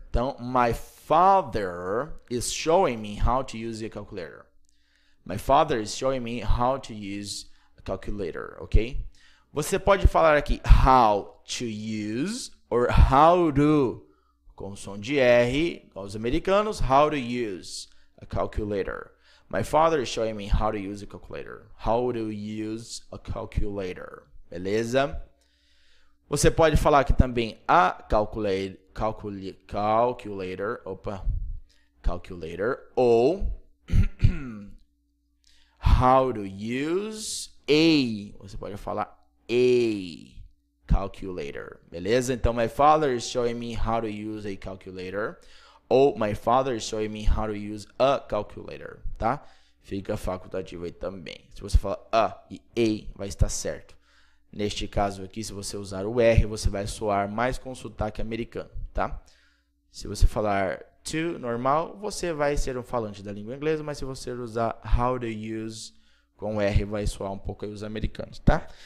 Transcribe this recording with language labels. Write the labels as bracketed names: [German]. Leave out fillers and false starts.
[English] Então, my father is showing me how to use a calculator. My father is showing me how to use a calculator, ok? Você pode falar aqui how to use or how to, com som de R, igual os americanos, how to use a calculator. My father is showing me how to use a calculator. How to use a calculator. Beleza? [Portuguese] Você pode falar aqui também a calculator, ou how to use a, você pode falar a calculator, beleza? [English] Então, my father is showing me how to use a calculator, ou my father is showing me how to use a calculator, tá? [Portuguese] Fica facultativo aí também. Se você falar a e a, vai estar certo. Neste caso aqui, se você usar o R, você vai soar mais com sotaque americano, tá? Se você falar to, normal, você vai ser um falante da língua inglesa, mas se você usar how to use com R, vai soar um pouco aí os americanos, tá?